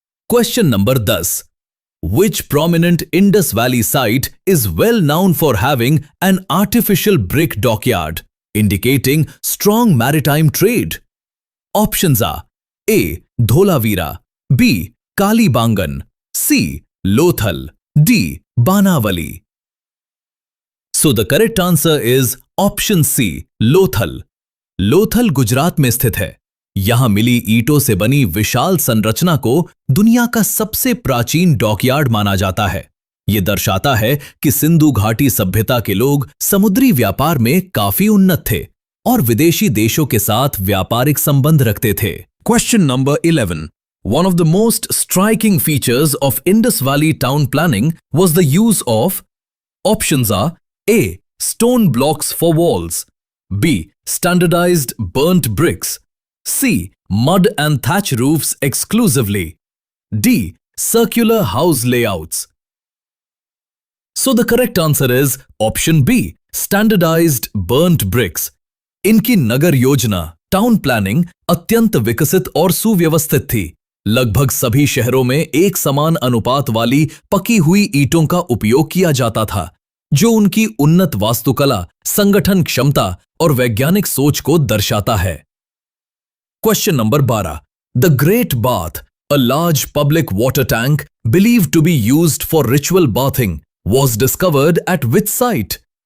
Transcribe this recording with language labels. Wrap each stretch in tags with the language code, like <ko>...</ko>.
<hi>Question number 10।</hi> <en>Which prominent Indus Valley site is well known for having an artificial brick dockyard, indicating strong maritime trade? Options are A. Dholavira, B. Kalibangan, C. Lothal, D. Banavali. So the correct answer is option C, Lothal.</en> <hi>Lothal Gujarat में स्थित है। यहां मिली ईंटों से बनी विशाल संरचना को दुनिया का सबसे प्राचीन डॉकयार्ड माना जाता है। यह दर्शाता है कि सिंधु घाटी सभ्यता के लोग समुद्री व्यापार में काफी उन्नत थे और विदेशी देशों के साथ व्यापारिक संबंध रखते थे। Question number 11।</hi> <en>One of the most striking features of Indus Valley town planning was the use of, options are A. Stone blocks for walls, B. Standardized burnt bricks, C. Mud and thatch roofs exclusively, D. Circular house layouts. So the correct answer is option B, standardized burnt bricks.</en> <hi>इनकी नगर योजना, town planning अत्यंत विकसित और सुव्यवस्थित थी। लगभग सभी शहरों में एक समान अनुपात वाली पकी हुई ईंटों का उपयोग किया जाता था, जो उनकी उन्नत वास्तुकला, संगठन क्षमता और वैज्ञानिक सोच को दर्शाता है। Question number 12।</hi> <en>The great bath, a large public water tank believed to be used for ritual bathing, was discovered at which site?</en>